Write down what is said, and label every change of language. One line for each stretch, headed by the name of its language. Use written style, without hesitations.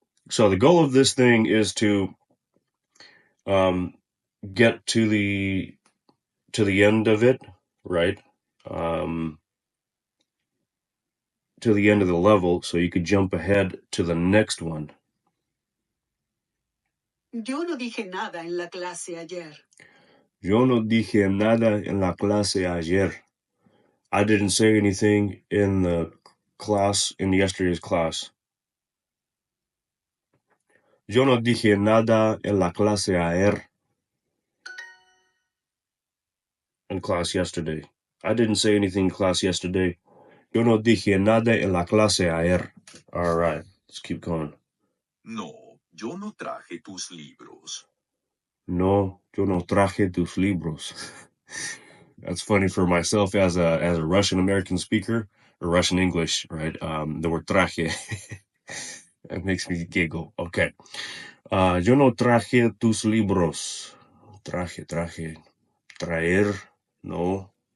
English: So the goal of this thing is to get to the end of it, right? Um, to the end of the level, so you could jump ahead to the next one.
Spanish: Yo no dije nada en la clase ayer. Yo no dije nada en la clase ayer.
English: I didn't say anything in the class, in yesterday's class.
Spanish: Yo no dije nada en la clase ayer.
English: In class yesterday. I didn't say anything in class yesterday.
Spanish: Yo no dije nada en la clase ayer.
English: All right, let's keep going.
Spanish: No, yo no traje tus libros. No, yo no traje tus libros.
English: That's funny for myself as a Russian American speaker or Russian English, right? The word traje. That makes me giggle. Okay.
Spanish: Yo no traje tus libros. Traje. Traer. No.